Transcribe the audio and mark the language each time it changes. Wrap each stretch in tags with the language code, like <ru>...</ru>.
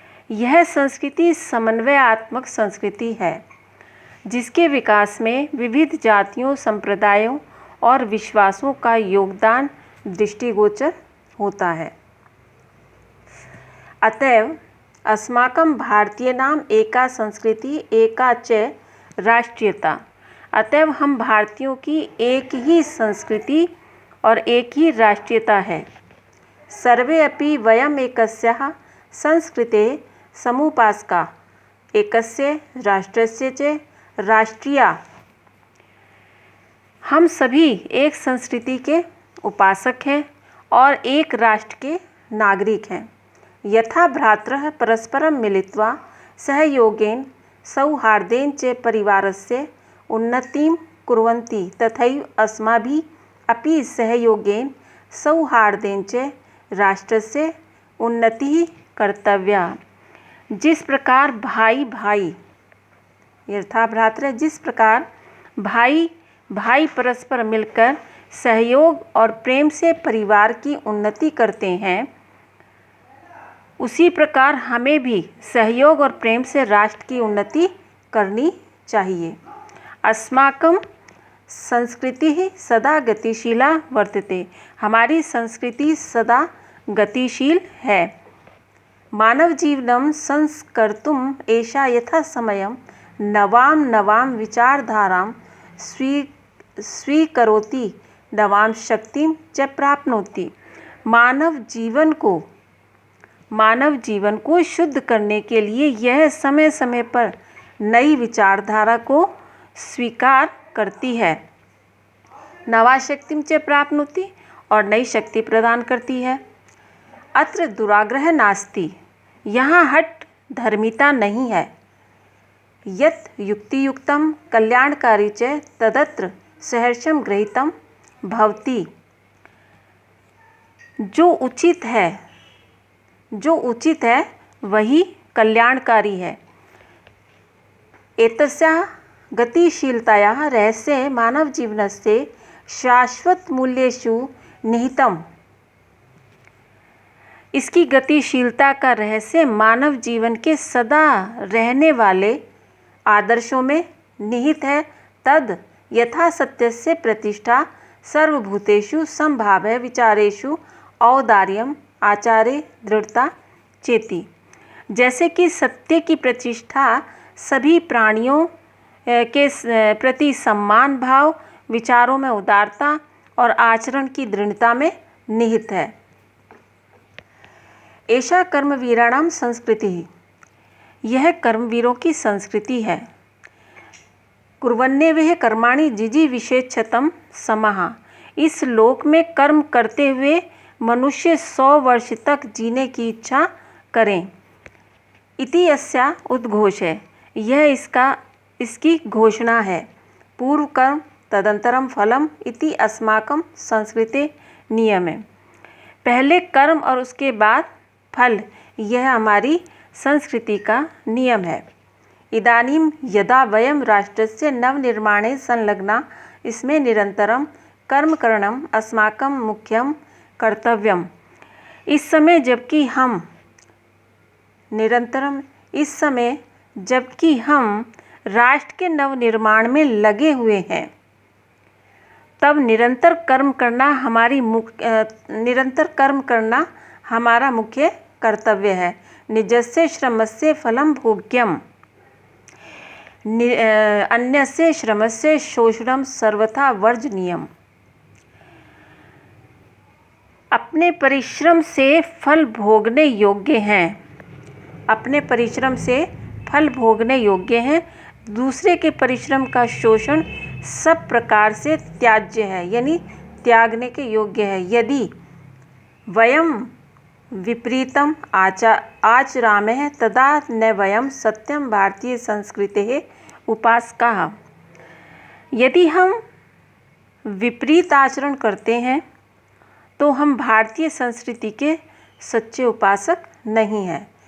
<hi>यह संस्कृति समन्वयात्मक संस्कृति है, जिसके विकास में विविध जातियों, संप्रदायों और विश्वासों का योगदान दृष्टिगोचर होता है।</hi> <sa>अतएव अस्माकं भारतीयानाम् एका संस्कृति एका च राष्ट्रीयता।</sa> <hi>अतएव हम भारतीयों की एक ही संस्कृति और एक ही राष्ट्रीयता है।</hi> <sa>सर्वे अपि वयम् एकस्याः संस्कृतेः समुपासका एकस्य राष्ट्रस्य च राष्ट्रीया।</sa> <hi>हम सभी एक संस्कृति के उपासक हैं और एक राष्ट्र के नागरिक हैं।</hi> <sa>यथा भ्रातरः परस्परं मिलित्वा सहयोगेन सौहार्देन च परिवारस्य उन्नतिं कुर्वन्ति, तथैव अस्माभिः अपि सहयोगेन सौहार्देन च राष्ट्रस्य उन्नतिः कर्तव्या।</sa> <hi>जिस प्रकार भाई भाई</hi> <sa>यथा भ्रातृ,</sa> <hi>जिस प्रकार भाई भाई परस्पर मिलकर सहयोग और प्रेम से परिवार की उन्नति करते हैं, उसी प्रकार हमें भी सहयोग और प्रेम से राष्ट्र की उन्नति करनी चाहिए।</hi> <sa>अस्माकं संस्कृतिः सदा गतिशीला वर्तते।</sa> <hi>हमारी संस्कृति सदा गतिशील है।</hi> <sa>मानव जीवनं संस्कर्तुम् एषा यथा समयं नवां नवां विचारधारां स्वीकरोति, नवां शक्तिं च प्राप्नोति।</sa> <hi>मानव जीवन को शुद्ध करने के लिए यह समय समय पर नई विचारधारा को स्वीकार करती है।</hi> <sa>नवा शक्तिं च प्राप्नोति,</sa> <hi>और नई शक्ति प्रदान करती है।</hi> <sa>अत्र दुराग्रह नास्ति,</sa> <hi>यहाँ हट धर्मिता नहीं है।</hi> <sa>यत् युक्तियुक्तं कल्याणकारी च तदत्र सहर्षं गृहीतं भवति।</sa> <hi>जो उचित है वही कल्याणकारी है।</hi> <sa>एतस्याः गतिशीलतायाः रहस्य मानव जीवनस्य शाश्वत मूल्येषु निहितम्।</sa> <hi>इसकी गतिशीलता का रहस्य मानव जीवन के सदा रहने वाले आदर्शों में निहित है।</hi> <sa>तद यथा सत्यस्य प्रतिष्ठा सर्वभूतेषु संभाव्य विचारेषु औदार्यम आचारे दृढ़ता चेति।</sa> <hi>जैसे कि सत्य की प्रतिष्ठा सभी प्राणियों के प्रति सम्मान भाव, विचारों में उदारता और आचरण की दृढ़ता में निहित है।</hi> <sa>एषा कर्मवीराणां संस्कृतिः,</sa> <hi>यह कर्मवीरों की संस्कृति है।</hi> <sa>कुर्वन्नेवः कर्माणि जिजीविषेच्छतं समः।</sa> <hi>इस लोक में कर्म करते हुए मनुष्य 100 वर्ष तक जीने की इच्छा करें।</hi> <sa>इति अस्या उद्घोष है,</sa> <hi>यह इसकी घोषणा है।</hi> <sa>पूर्व कर्म तदंतरम फलम इति अस्माकं संस्कृते नियम है।</sa> <hi>पहले कर्म और उसके बाद फल, यह हमारी संस्कृति का नियम है।</hi> <sa>इदानीं यदा वयं राष्ट्रस्य नवनिर्माणे संलग्ना, इसमें निरंतरम कर्म करणम अस्माकं मुख्यम कर्तव्यम।</sa> <hi>इस समय जबकि हम राष्ट्र के नवनिर्माण में लगे हुए हैं, तब निरंतर कर्म करना हमारा मुख्य कर्तव्य है।</hi> <sa>निजस्य श्रमस्य फलं भोग्यम, अन्यस्य श्रमस्य शोषणम सर्वथा वर्जनीयम।</sa> <hi>अपने परिश्रम से फल भोगने योग्य हैं। दूसरे के परिश्रम का शोषण सब प्रकार से त्याज्य है, यानी त्यागने के योग्य है।</hi> <sa>यदि वयं विपरीतम आचरामः तदा न वयं सत्यम भारतीय संस्कृतेः उपासकाः।</sa> <hi>यदि हम विपरीत आचरण करते हैं तो हम भारतीय संस्कृति के सच्चे उपासक नहीं हैं।</hi>